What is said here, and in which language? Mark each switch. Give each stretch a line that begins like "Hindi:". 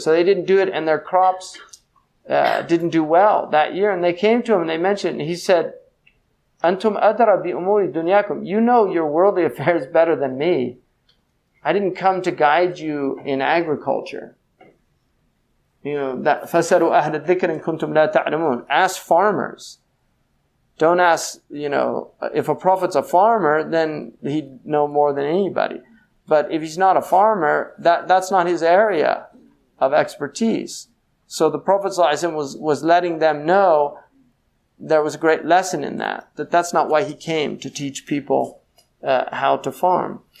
English: So they didn't do it and their crops didn't do well that year. And they came to him and they mentioned it. And he said,
Arabic: Antum adra bi umuri dunyakum.
English: You know your worldly affairs better than me. I didn't come to guide you in agriculture. That
Arabic: فَسَرُوا أَهْلَ الذِّكْرِ إِن كُنْتُمْ لَا تَعْلَمُونَ.
English: Ask farmers. Don't ask, if a prophet's a farmer, then he'd know more than anybody. But if he's not a farmer, that's not his area of expertise. So the Prophet ﷺ was letting them know there was a great lesson in that's not why he came to teach people how to farm.